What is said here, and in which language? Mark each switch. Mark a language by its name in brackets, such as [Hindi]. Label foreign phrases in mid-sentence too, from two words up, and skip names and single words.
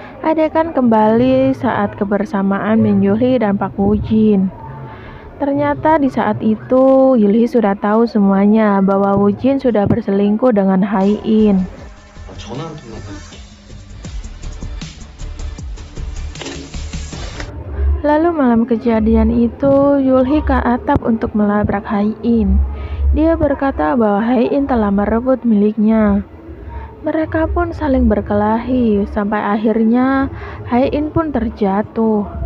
[Indonesian] Adegan kembali saat kebersamaan Min Yulhee dan Park Woo Jin. Ternyata di saat itu Yulhee sudah tahu semuanya bahwa Woo Jin sudah berselingkuh dengan Hae In. [Korean] 나 전화 한 통만 해볼게. [Indonesian] Lalu malam kejadian itu, Yulhee ke atap untuk melabrak Hae In. Dia berkata bahwa Hae In telah merebut miliknya. Mereka pun saling berkelahi, sampai akhirnya Hae In pun terjatuh.